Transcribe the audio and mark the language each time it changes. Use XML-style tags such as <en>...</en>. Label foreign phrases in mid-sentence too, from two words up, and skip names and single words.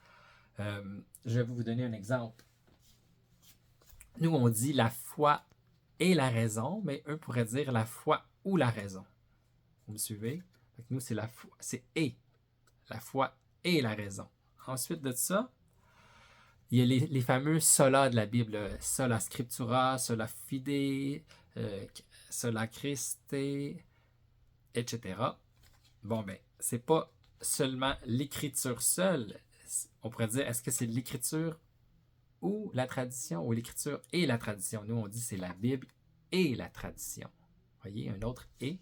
<fr>Je vais vous donner un exemple. Nous, on dit la foi et la raison, mais eux pourraient dire la foi ou la raison. Vous me suivez? Donc, nous, c'est la foi, c'est « et ». La foi et la raison. Ensuite de ça, il y a les fameux sola de la Bible,</fr> <la>sola scriptura, sola fide, sola Christe,</la> <fr>etc. Bon, ben, c'est pas seulement l'écriture seule. On pourrait dire, est-ce que c'est l'écriture ou la tradition, ou l'écriture et la tradition? Nous, on dit c'est la Bible et la tradition. Vous voyez, un autre « et ».</fr>